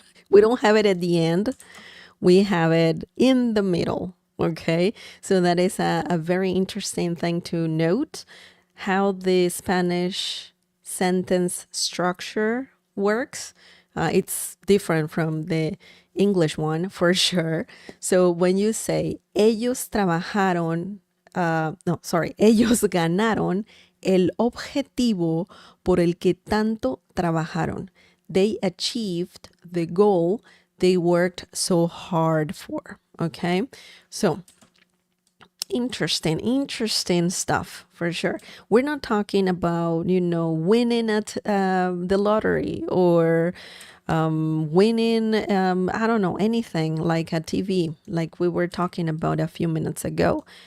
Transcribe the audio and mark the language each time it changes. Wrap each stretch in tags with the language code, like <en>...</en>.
<en>We don't have it at the end. We have it in the middle. Okay. So that is a very interesting thing to note, how the Spanish sentence structure works. It's different from the English one for sure. So when you say</en> <es>ellos trabajaron, ellos ganaron el objetivo por el que tanto trabajaron.</es> <en>They achieved the goal they worked so hard for. Okay, so interesting stuff for sure. We're not talking about, winning at the lottery or winning, I don't know, anything like a TV, like we were talking about a few minutes ago.</en>